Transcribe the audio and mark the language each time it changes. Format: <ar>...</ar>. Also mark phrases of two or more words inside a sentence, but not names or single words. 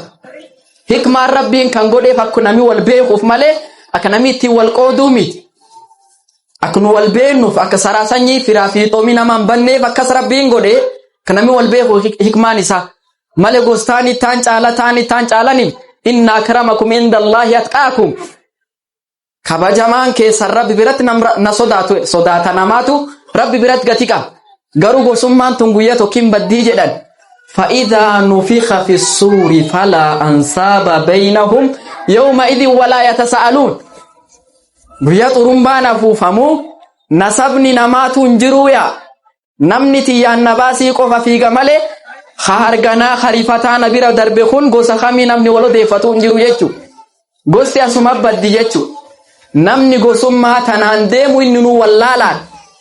<om>Hikmaan rabbiin kan godheef akka namni wal beekuuf malee akka namni ittiin wal qooduu miti. Akka nu wal beennuuf akka saraa sanyii firaa fi xoomii namaan banneef akkas rabbiin godhee kan namni wal beeku hikmaan isaa malee gostaan ittaan caalanii</om> <ar>إن أكرمكم عند الله أتقاكم.</ar> <om>Kabajamaan keessan rabbi biratti na sodaata namaatu rabbi biratti gati qaba garuu gosummaan tun guyyaa tokkiin baddii jedhan.</om> <ar>فإذا نفخ في الصور فلا أنساب بينهم يومئذ ولا يتساءلون.</ar> <om>guyyaa xurumbaan afuufamu nasabni namaatu hin jiru yaa namni tiyyaan nabaasii qofa fiiga malee harganaa harifataa na bira darbe kun gosa kamii namni wal odeeffatu hin jiru jechu gosti asuma baddi jechu namni gosummaa tanaan deemu inni nu wallaalaan.</om>